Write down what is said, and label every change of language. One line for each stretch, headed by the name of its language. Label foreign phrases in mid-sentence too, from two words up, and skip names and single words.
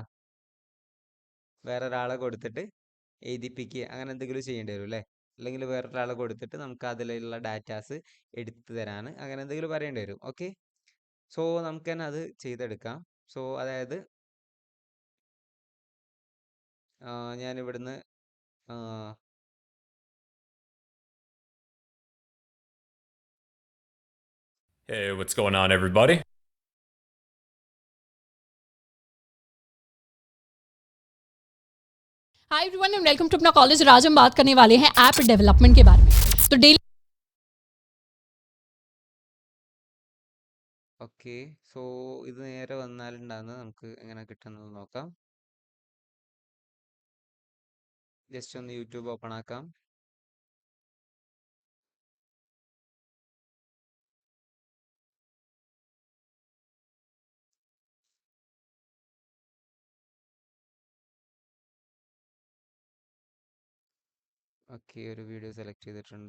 Malayalam: വേറെ ഒരാളെ കൊടുത്തിട്ട് എഴുതിപ്പിക്കുക, അങ്ങനെ എന്തെങ്കിലും ചെയ്യേണ്ടി വരും അല്ലേ? അല്ലെങ്കിൽ വേറൊരാളെ കൊടുത്തിട്ട് നമുക്ക് അതിലുള്ള ഡാറ്റാസ് എടുത്തു തരാൻ അങ്ങനെ എന്തെങ്കിലും പറയേണ്ടി വരും. ഓക്കെ, സോ നമുക്ക് തന്നെ അത് ചെയ്തെടുക്കാം. സോ അതായത് ഞാൻ ഇവിടുന്ന്
English: Hey, what's going on, everybody? Hi everyone and welcome to अपना कॉलेज।
Hindi: आज हम बात करने वाले हैं
English: app development
Hindi: के बारे में। तो डेली
Malayalam: ഓക്കെ, സോ ഇത് നേരെ വന്നാലുണ്ടാകുന്നത് നമുക്ക് എങ്ങനെ കിട്ടുന്നത് നോക്കാം. ജസ്റ്റ് ഒന്ന് യൂട്യൂബ് ഓപ്പൺ ആക്കാം. ഓക്കെ, ഒരു വീഡിയോ സെലക്ട് ചെയ്തിട്ടുണ്ട്.